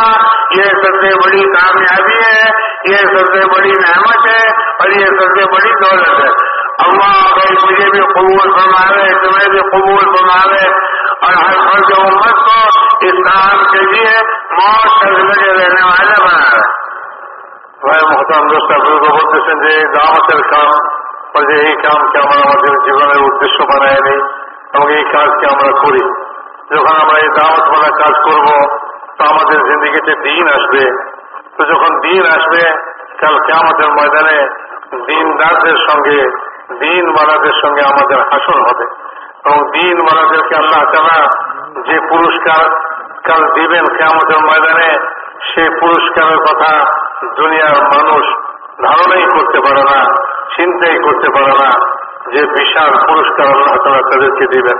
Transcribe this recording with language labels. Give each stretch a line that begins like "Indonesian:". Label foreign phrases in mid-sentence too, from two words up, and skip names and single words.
Urdu: یہ سب سے بڑی کامیابی ہے، یہ سب سے بڑی نعمت ہے اور یہ سب سے بڑی دولت ہے. اللہ بھائی مجھے بھی قبول فرماوے، تمہیں بھی قبول فرماوے اور ہر فرد امت کو اس کام کے لیے موت تک لگے رہنے والے بنائے.
Bangla: ভাই মহতরম দোস্ত বুজুর্গ বলতেছেন যে দাওয়াতের কাম বা যে এই কামকে আমরা আমাদের জীবনের উদ্দেশ্য বানায় নিই এবং এই কাজকে আমরা করি। যখন আমরা এই দাওয়াত বালা কাজ করব তো আমাদের জিন্দিগিতে দিন আসবে। তো যখন দিন আসবে কাল কিয়ামতের ময়দানে দিনদারদের সঙ্গে দিনওয়ালাদের সঙ্গে আমাদের হাসর হবে এবং দিনওয়ালাদেরকে আল্লাহ তাআলা যে পুরস্কার কাল দিবেন কিয়ামতের ময়দানে সেই পুরস্কারের কথা দুনিয়ার মানুষ ধারণাই করতে পারে না, চিন্তাই করতে পারে না যে বিশাল পুরস্কার আল্লাহ তাআলা তাদেরকে দিবেন।